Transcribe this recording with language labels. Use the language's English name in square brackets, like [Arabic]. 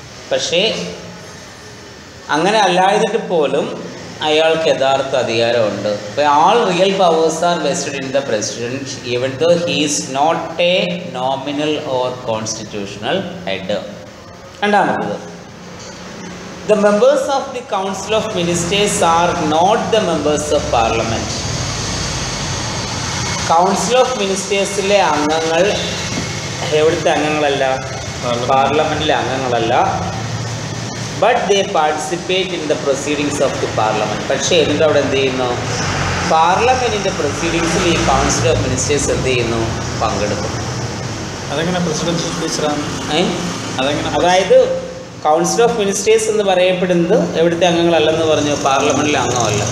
[Malayalam] പക്ഷേ അങ്ങനെ അല്ലാതിട്ട് പോലും അയാൾക്ക് യഥാർത്ഥ അധികാരമുണ്ട്. [English] All real powers are vested in the president even though he is not a nominal or constitutional head. [Malayalam] രണ്ടാമത്തത്, [English] The members of the Council of Ministers are not the members of Parliament. [Malayalam] Council of Ministers-ലെ അംഗങ്ങൾ എവിടുത്തെ അംഗങ്ങളല്ല? പാർലമെൻറ്റിലെ അംഗങ്ങളല്ല. [English] But they participate in the proceedings of the Parliament. [Malayalam] പക്ഷേ എന്നിട്ട് അവിടെ എന്ത് ചെയ്യുന്നു? പാർലമെൻറ്റിൻ്റെ പ്രൊസീഡിങ്സിൽ ഈ council of ministers എന്ത് ചെയ്യുന്നു? പങ്കെടുക്കും. അതെങ്ങനെ പ്രസിഡന്റ് ടീച്ചറാണ്? അതായത് കൗൺസിൽ ഓഫ് മിനിസ്റ്റേഴ്സ് എന്ന് പറയപ്പെടുന്നത് എവിടുത്തെ അംഗങ്ങളല്ലെന്ന് പറഞ്ഞു? പാർലമെൻറ്റിലെ അംഗമല്ല.